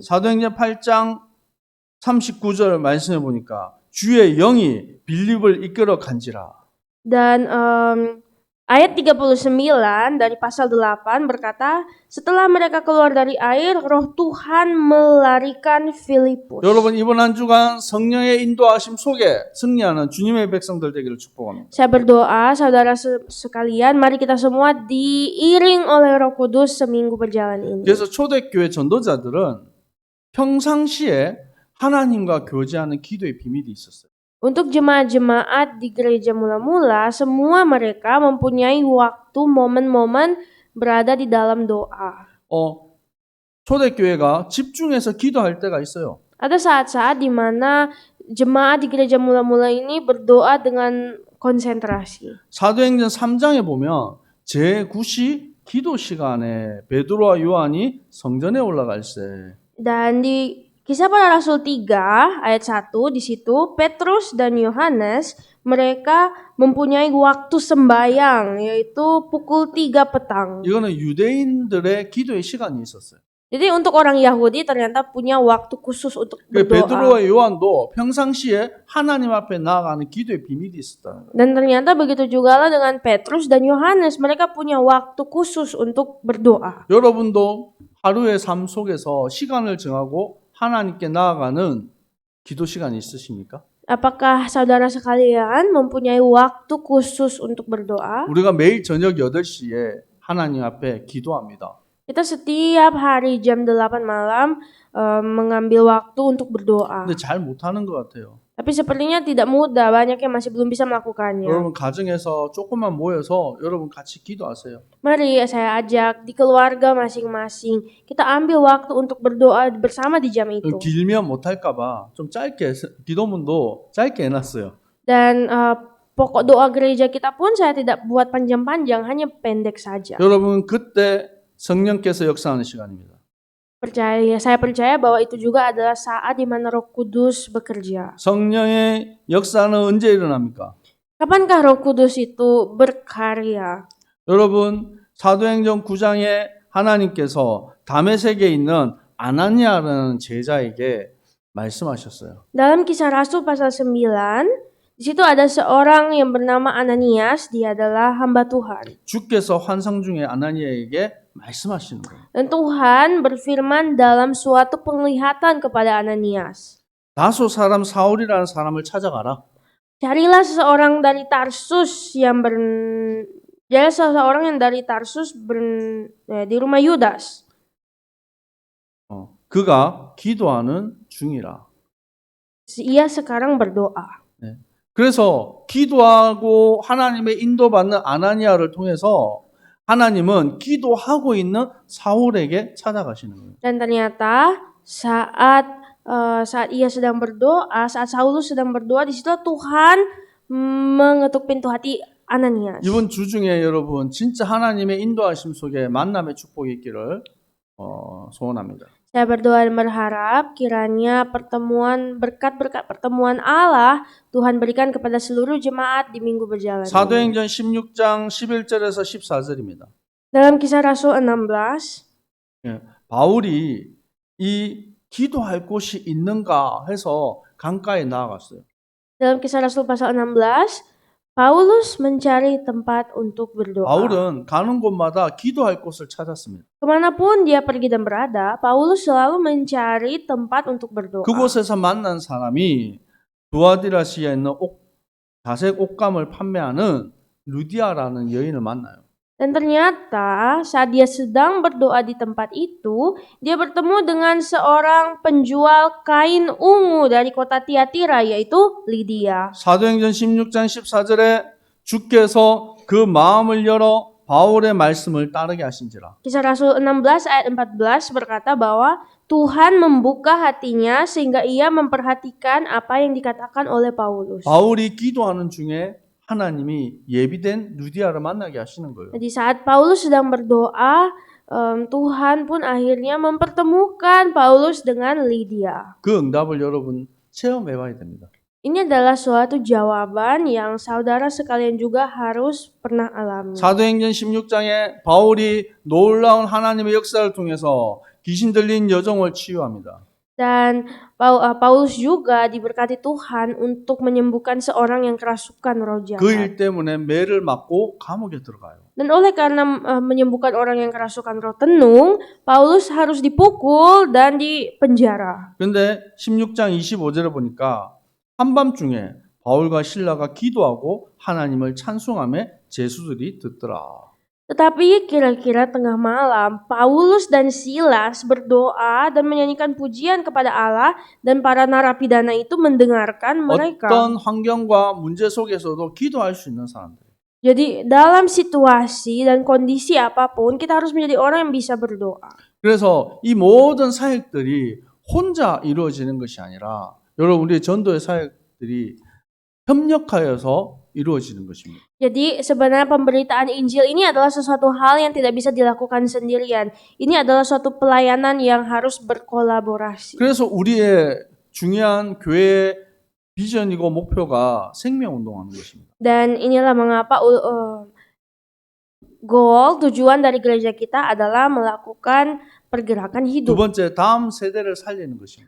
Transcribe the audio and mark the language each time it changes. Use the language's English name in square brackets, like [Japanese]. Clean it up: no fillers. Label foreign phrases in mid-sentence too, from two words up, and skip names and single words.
[Korean] 사도행전 8장 39절 말씀해 보니까 주의 영이 빌립을 이끌어 간지라. [Indonesian] Dan ayat 39 dari pasal 8 berkata, setelah mereka keluar dari air, Roh Tuhan melarikan Filipus. [Korean] 여러분 이번 한 주간 성령의 인도하심 속에 승리하는 주님의 백성들 되기를 축복합니다. [Indonesian] Saya berdoa, saudara sekalian, mari kita semua diiring oleh Roh Kudus seminggu berjalan ini. [Korean] 그래서 초대교회 전도자들은 평상시에 하나님과 교제하는 기도의 비밀이 있었어요. [Indonesian] Untuk jemaat-jemaat di gereja mula-mula, semua mereka mempunyai waktu momen-momen berada di dalam doa. [Korean] 초대교회가 집중해서 기도할 때가 있어요. [Indonesian] Ada saat-saat di mana jemaat di gereja mula-mula ini berdoa dengan konsentrasi. [Korean] 사도행전 3장에 보면 제9시 기도 시간에 베드로와 요한이 성전에 올라갈 때 [Indonesian] Dan di Kisah Para Rasul 3 ayat 1 di situ Petrus dan Yohanes mereka mempunyai waktu sembayang yaitu pukul 3 petang. [Korean] 이거는 유대인들의 기도의 시간이 있었어요. [Indonesian] Jadi untuk orang Yahudi ternyata punya waktu khusus untuk berdoa. [Korean] 베드로와 요한도 평상시에 하나님 앞에 나아가는 기도의 비밀이 있었다. [Indonesian] Dan ternyata begitu juga lah dengan Petrus dan Yohanes, mereka punya waktu khusus untuk berdoa. [Korean] 여러분도 하루의 삶 속에서 시간을 정하고 하나님께 나아가는 기도 시간이 있으십니까? [Indonesian] Apakah saudara sekalian mempunyai waktu khusus untuk berdoa? [Korean] 우리가 매일 저녁 8시에 하나님 앞에 기도합니다. [Indonesian] Kita setiap hari jam 8 malam mengambil waktu untuk berdoa. [Korean] 근데 잘 못하는 것 같아요. [Indonesian] Tapi sepertinya tidak mudah, banyak yang masih belum bisa melakukannya. [Korean] 여러분 가정에서 조금만 모여서 여러분 같이 기도하세요. [Indonesian] Mari saya ajak di keluarga masing-masing, kita ambil waktu untuk berdoa bersama di jam itu. [Korean] 길면 못할까 봐 좀 짧게 기도문도 짧게 해놨어요. [Indonesian] Dan pokok doa gereja kita pun saya tidak buat panjang-panjang, hanya pendek saja. [Korean] 여러분 그때 성령께서 역사하는 시간입니다. [Indonesian] Saya percaya bahwa itu juga adalah saat di mana Roh Kudus bekerja. [Korean] 성령의 역사는 언제 일어납니까? [Indonesian] Kapankah Roh Kudus itu berkarya? [Korean] 여러분 사도행전 9장에 하나님께서 다메섹에 있는 아나니아라는 제자에게 말씀하셨어요. [Indonesian] Dalam Kisah Rasul pasal 9, Di situ ada seorang yang bernama Ananias, dia adalah hamba Tuhan. [Korean] 주께서 환상 중에 아나니아에게 말씀하시는 거예요. [Indonesian] Dan Tuhan berfirman dalam suatu penglihatan kepada Ananias. [Korean] 다소 사람 사울이라는 사람을 찾아가라. [Indonesian] Carilah seseorang dari Tarsus di rumah Yudas. [Korean] 그가 기도하는 중이라. [Indonesian] Ia sekarang berdoa. [Korean] 그래서 기도하고 하나님의 인도받는 아나니아를 통해서 하나님은 기도하고 있는 사울에게 찾아가시는 거예요. [Indonesian] Dan ternyata saat ia sedang berdoa, saat Saulus sedang berdoa, di situ Tuhan mengetuk pintu hati Ananias. [Korean] 이번 주 중에 여러분 진짜 하나님의 인도하심 속에 만남의 축복이 있기를 소원합니다. [Indonesian] Saya berdoa dan berharap kiranya berkat-berkat pertemuan Allah Tuhan berikan kepada seluruh jemaat di minggu berjalan ini. [Korean] 사도행전 16장 11절에서 14절입니다. [Indonesian] Dalam Kisah Rasul 16, [Korean] 바울이 이 기도할 곳이 있는가 해서 강가에 나아갔어요. [Indonesian] dalam Kisah Rasul pasal 16, Paulus mencari tempat untuk berdoa. [Korean] 바울은 가는 곳마다 기도할 곳을 찾았습니다. [Indonesian] Kemanapun dia pergi dan berada, Paulus selalu mencari tempat untuk berdoa. [Korean] 그곳에서 만난 사람이 두아디라시아에 있는 자색 옷감을 판매하는 루디아라는 여인을 만나요. [Indonesian] Dan ternyata saat dia sedang berdoa di tempat itu, dia bertemu dengan seorang penjual kain ungu dari kota Tiatira, yaitu Lydia. [Korean] 사도행전 16장 14절에 주께서 그 마음을 열어 바울의 말씀을 따르게 하신지라. [Indonesian] Kisah Rasul 16 ayat 14 berkata bahwa Tuhan membuka hatinya sehingga ia memperhatikan apa yang dikatakan oleh Paulus. [Korean] 바울이 기도하는 중에 하나님이 예비된 루디아를 만나게 하시는 거예요. [Indonesian] Jadi saat Paulus sedang berdoa, Tuhan pun akhirnya mempertemukan Paulus dengan Lydia. [Korean] 그 응답을 여러분 체험해봐야 됩니다. [Indonesian] Ini adalah suatu jawaban yang saudara sekalian juga harus pernah alami. [Korean] 사도행전 16장에 바울이 놀라운 하나님의 역사를 통해서 귀신 들린 여종을 치유합니다. [Indonesian] Dan Paulus juga diberkati Tuhan untuk menyembuhkan seorang yang kerasukan roh jahat. [Korean] 그 일 때문에 매를 맞고 감옥에 들어가요. [Indonesian] Dan oleh karena menyembuhkan orang yang kerasukan roh tenung, Paulus harus dipukul dan dipenjara. [Korean] 그런데 16장 25절에 보니까 한밤중에 바울과 실라가 기도하고 하나님을 찬송하며 제수들이 듣더라. [Indonesian] Tetapi kira-kira tengah malam, Paulus dan Silas berdoa dan menyanyikan pujian kepada Allah, dan para narapidana itu mendengarkan mereka. [Korean] 어떤 환경과 문제 속에서도 기도할 수 있는 사람들. [Indonesian] Jadi dalam situasi dan kondisi apapun, kita harus menjadi orang yang bisa berdoa. [Korean] 그래서 이 모든 사역들이 혼자 이루어지는 것이 아니라 여러분 우리 전도의 사역들이 협력하여서 이루어지는 것입니다. [Indonesian] Jadi sebenarnya pemberitaan Injil ini adalah sesuatu hal yang tidak bisa dilakukan sendirian. Ini adalah suatu pelayanan yang harus berkolaborasi. [Korean] 그래서 우리의 중요한 교회의 비전이고 목표가 생명운동하는 것입니다. [Indonesian] Dan inilah mengapa tujuan dari gereja kita adalah melakukan pergerakan [Korean] 두 [Indonesian] hidup. [Korean] 번째, 다음 세대를 살리는 것입니다.